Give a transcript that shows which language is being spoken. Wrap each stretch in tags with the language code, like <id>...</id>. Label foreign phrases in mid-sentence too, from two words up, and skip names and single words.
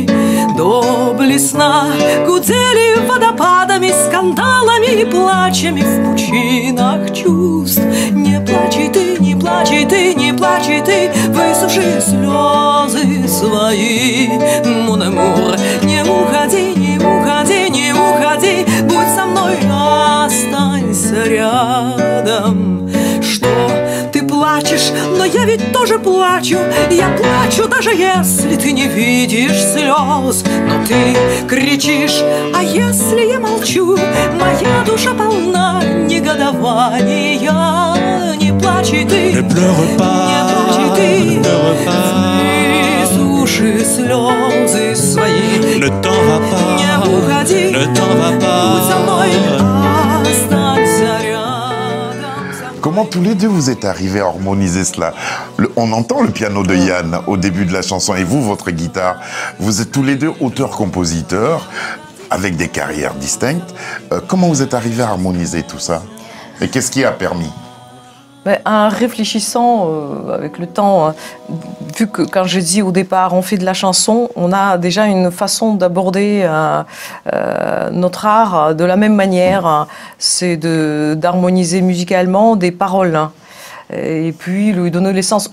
<ru>До блесна гудели водопадами, скандалами и плачами в пучинах чувств. Не плачь ты, не плачь ты, не плачь ты, высуши слезы свои.</ru> <fr>Mon amour,</fr> <ru>не уходи, не уходи, не уходи, будь со мной, останься рядом. Что ты плачешь, но я ведь тоже тоже плачу, я плачу, даже если ты не видишь слез. Но ты кричишь, а если я молчу, моя душа полна негодования. Не плачь и ты,</ru> <fr>Ne pleure pas,</fr> <ru>не плачь и ты,</ru> <fr>ne pleure pas.</fr> <ru>высуши слезы свои.</ru> <fr>Ne t'en va pas,</fr> <ru>Не уходи,</ru> <fr>ne t'en va</fr> <ru>будь со мной,</ru> <fr>pas.</fr> <ru>останься рядом со мной.</ru> <fr>Comment tous les deux vous êtes arrivés à harmoniser cela? On entend le piano de Yann au début de la chanson et vous, votre guitare. Vous êtes tous les deux auteurs-compositeurs avec des carrières distinctes. Comment vous êtes arrivés à harmoniser tout ça? Et qu'est-ce qui a permis? En réfléchissant avec le temps, vu que quand j'ai dit au départ on fait de la chanson, on a déjà une façon d'aborder notre art de la même manière, c'est d'harmoniser musicalement des paroles et puis lui donner l'essence.</fr>